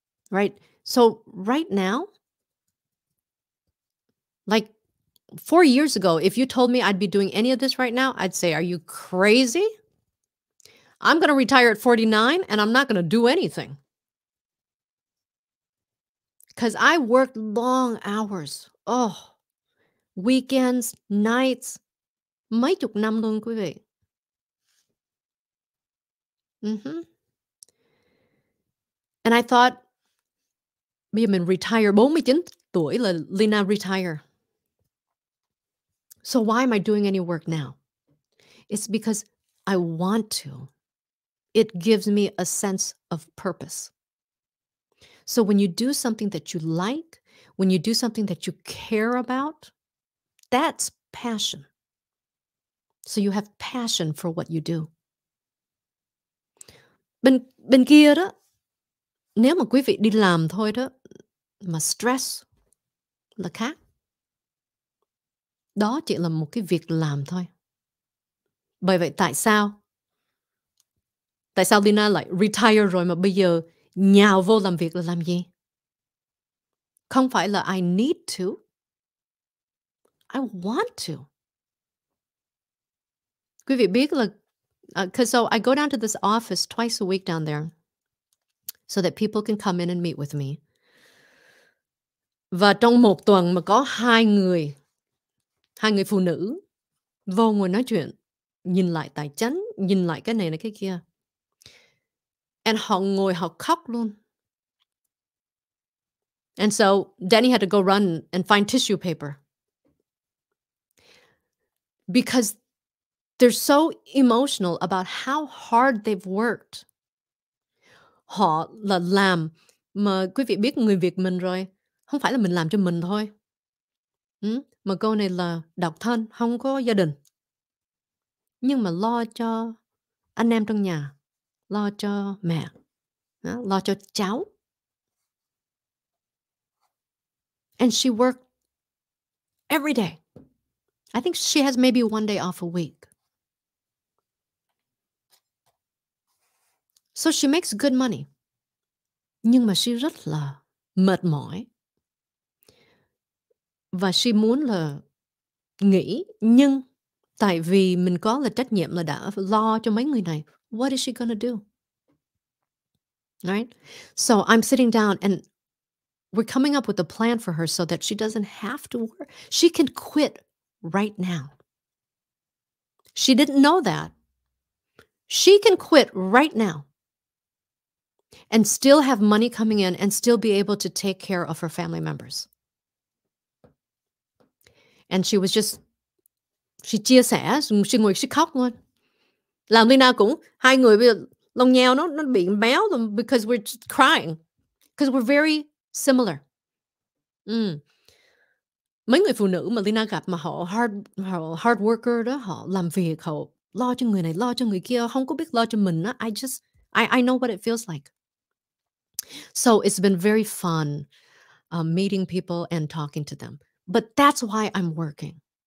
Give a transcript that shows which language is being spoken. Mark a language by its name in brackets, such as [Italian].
[English] Right? So right now, like 4 years ago, if you told me I'd be doing any of this right now, I'd say, are you crazy? I'm going to retire at 49 and I'm not going to do anything. Because I worked long hours. Oh, weekends, nights, [Vietnamese] mấy chục năm luôn quý vị. [English] And I thought, [Vietnamese] bây giờ mình retire 49 tuổi là Leyna retire. [English] So why am I doing any work now? It's because I want to. It gives me a sense of purpose. So when you do something that you like, when you do something that you care about, that's passion. So you have passion for what you do. [Vietnamese] Bên kia đó, nếu mà quý vị đi làm thôi đó, mà stress là khác. Đó chỉ là một cái việc làm thôi. Bởi vậy tại sao? Tại sao Leyna lại retire rồi mà bây giờ nhào vô làm việc là làm gì? Không phải là [English] I need to. I want to. [Vietnamese] Quý vị biết là [English] 'cause so I go down to this office twice a week down there so that people can come in and meet with me. [Vietnamese] Và trong một tuần mà có hai người phụ nữ vô ngồi nói chuyện, nhìn lại tài chính, nhìn lại cái này này cái kia. [English] And [Vietnamese] họ ngồi họ khóc luôn. [English] And so Danny had to go run and find tissue paper. Because they're so emotional about how hard they've worked. [Vietnamese] Họ là làm mà quý vị biết người Việt mình rồi, không phải là mình làm cho mình thôi. Mà cô này là độc thân, không có gia đình. Nhưng mà lo cho anh em trong nhà, lo cho mẹ, đó, lo cho cháu. [English] And she worked every day. I think she has maybe one day off a week. So she makes good money. [Vietnamese] Nhưng mà [English] she [Vietnamese] rất là mệt mỏi. Và [English] she [Vietnamese] muốn là nghỉ, nhưng tại vì mình có là trách nhiệm là đã lo cho mấy người này. [English] What is she gonna do? Right? So I'm sitting down and we're coming up with a plan for her so that she doesn't have to work. She can quit right now. She didn't know that. She can quit right now and still have money coming in and still be able to take care of her family members. And she [Vietnamese] chia sẻ, she ngồi she khóc luôn. Làm Leyna cũng, hai người bây giờ lông nheo nó bị méo rồi [English] because we're just crying. Because we're very similar. [Vietnamese] Mấy người phụ nữ mà Leyna gặp mà họ [English] hard worker [Vietnamese] đó, họ làm việc, họ lo cho người này, lo cho người kia, không có biết lo cho mình á. [English] I know what it feels like. So it's been very fun meeting people and talking to them. But that's why I'm working.